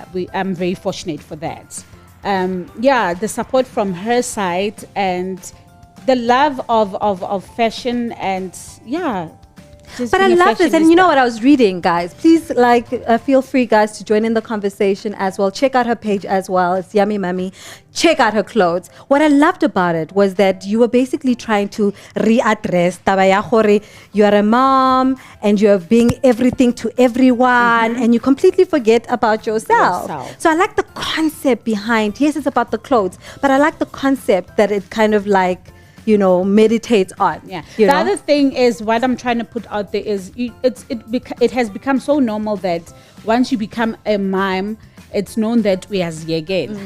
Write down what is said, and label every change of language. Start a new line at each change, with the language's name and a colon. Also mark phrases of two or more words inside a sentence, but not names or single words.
English: I'm very fortunate for that. The support from her side and the love of fashion and just But I being a love this. And you know fashionista. what I was reading, guys? Please, feel free, guys, to join in the conversation as well. Check out her page as well. It's Yummy Mummy. Check out her clothes. What I loved about it was that you were basically trying to readdress
Southern Sotho: taba ya gore
English: you are a mom and you're being everything to everyone and you completely forget about yourself. So I like the concept behind, yes, it's about the clothes, but I like the concept that it kind of like, you know, meditates on. Yeah. You The know? other thing is what I'm trying to put out there is it has become so normal that once you become a mom, it's known that we as again.